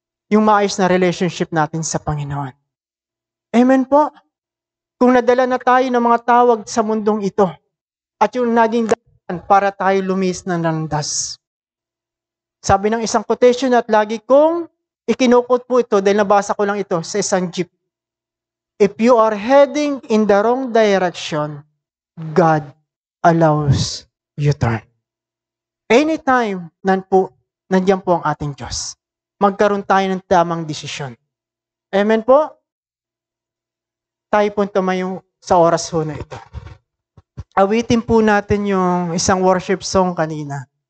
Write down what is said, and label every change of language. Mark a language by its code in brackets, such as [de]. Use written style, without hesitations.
[tl] Yung maayos na relationship natin sa Panginoon. Amen po. Kung nadala na tayo ng mga tawag sa mundong ito, at yung naging daan para tayo lumis ng landas. Sabi ng isang quotation at lagi kong ikinukot po ito dahil nabasa ko lang ito sa isang jeep. [en] If you are heading in the wrong direction, God allows you turn. [tl] Anytime nandiyan po ang ating Diyos. Magkaroon tayo ng tamang desisyon. Amen po? Tayo po tumayo sa oras ho na ito. Awitin po natin yung isang worship song kanina.